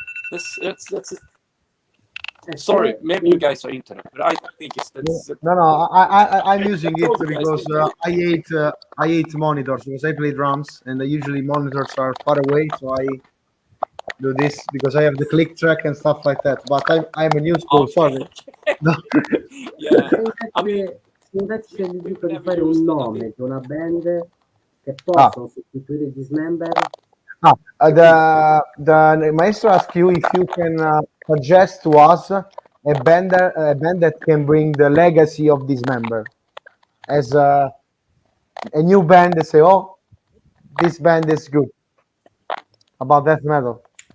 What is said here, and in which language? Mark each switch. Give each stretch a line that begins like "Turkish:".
English: That's sorry, maybe you guys are into it, but I think that's no. I'm using it because I hate monitors because I play drums and usually monitors are far away, so I do this because I have the click track and stuff like that. But I'm a new school, sorry. No. Yeah.
Italian: Se invece gli dico di fare un nome di una band che possono sostituire i Dismember,
English: the maestro asked you if you can suggest to us a band that can bring the legacy of Dismember as a new band. They say, oh, this band is good about death metal.